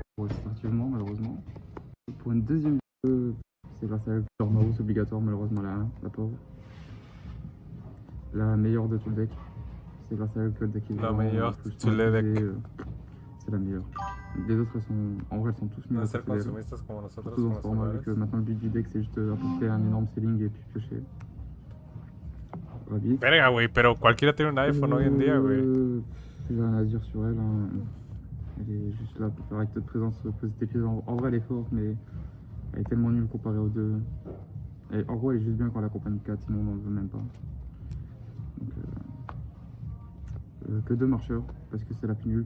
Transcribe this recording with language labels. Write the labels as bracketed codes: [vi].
[fr] Sportivement, malheureusement. Pour une deuxième vidéo, c'est grâce à Tormaus obligatoire, malheureusement, la pauvre. La meilleure de tout le deck. C'est grâce à elle que le deck est la meilleure de tout le deck. C'est la meilleure. Les autres, en vrai, elles sont tous mieux. Surtout dans ce format, vu que maintenant le but du deck, c'est juste apporter un énorme ceiling et puis piocher. [es] Verga, güey, pero cualquiera tiene un iPhone hoy en día, güey. [fr] J'ai rien à dire sur elle. Hein. Elle est juste là pour faire acte de présence, poser tes pieds. En vrai, elle est forte, mais elle est tellement nulle comparée aux deux. Et en gros, elle est juste bien quand elle accompagne 4, sinon on n'en veut même pas. Donc, que 2 marcheurs, parce que c'est la plus nulle.